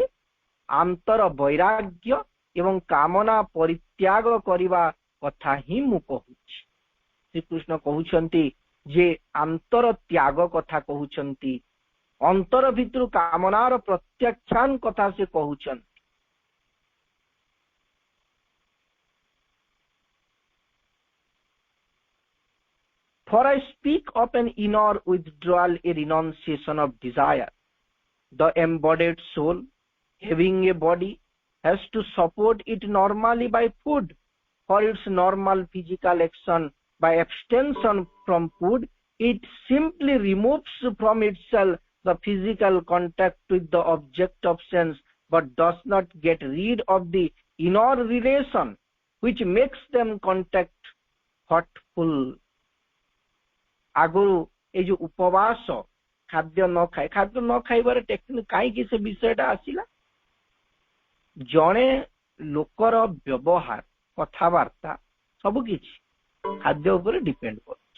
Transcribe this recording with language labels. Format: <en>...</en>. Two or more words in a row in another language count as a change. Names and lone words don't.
<or>ଆନ୍ତର ବୈରାଗ୍ୟ ଏବଂ କାମନା ପରିତ୍ୟାଗ କରିବା କଥା ହିଁ ମୁଁ କହୁଛି। ଶ୍ରୀକୃଷ୍ଣ କହୁଛନ୍ତି ଯେ ଆନ୍ତର ତ୍ୟାଗ କଥା କହୁଛନ୍ତି, ଅନ୍ତର ଭିତରୁ କାମନାର ପ୍ରତ୍ୟାଖ୍ୟାନ କଥା ସେ କହୁଛନ୍ତି।</or> <en>For I speak of an inner withdrawal, a renunciation of desire. The embodied soul, having a body, has to support it normally by food. For its normal physical action, by abstention from food, it simply removes from itself the physical contact with the object of sense, but does not get rid of the inner relation which makes them contact thoughtful।</en> <or>ଆଗରୁ ଏଇ ଯୋଉ ଉପବାସ, ଖାଦ୍ୟ ନ ଖାଇବାର ଟେକ୍ନିକ କାହିଁକି ସେ ବିଷୟଟା ଆସିଲା? ଜଣେ ଲୋକର ବ୍ୟବହାର, କଥାବାର୍ତ୍ତା ସବୁ କିଛି ଖାଦ୍ୟ ଉପରେ ଡିପେଣ୍ଡ କରୁଛି।</or>